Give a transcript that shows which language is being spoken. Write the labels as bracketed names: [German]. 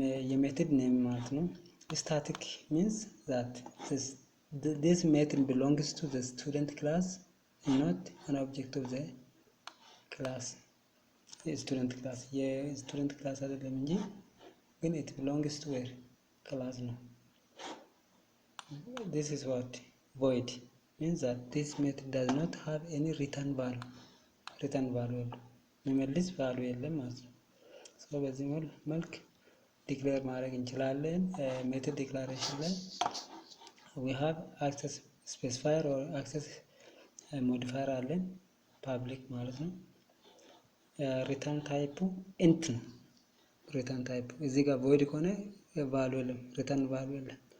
[Amharic] የሜትድ ኔም ማለት ነው። [English] static means that this method belongs to the student class and not an object of the class. [Amharic] የስቱደንት ክላስ አይደለም እንጂ ግን [English] it belongs to where? class [Amharic] ነው። [English] this is what? void means that this method does not have any return value [Amharic] የሚመልስ ቫልዩ የለም ማለት ነው። so በዚህ መልክ ዲክሌር ማድረግ እንችላለን። ሜትድ ዲክላሬሽን ላይ [English] we have access specifier or access modifier [Amharic] አለን ፐብሊክ ማለት ነው። ሪተርን ታይፑ ኢንት ነው። ሪተርን ታይፑ እዚህ ጋር void ከሆነ ቫልዩ የለም፣ ሪተርን ቫልዩ የለም።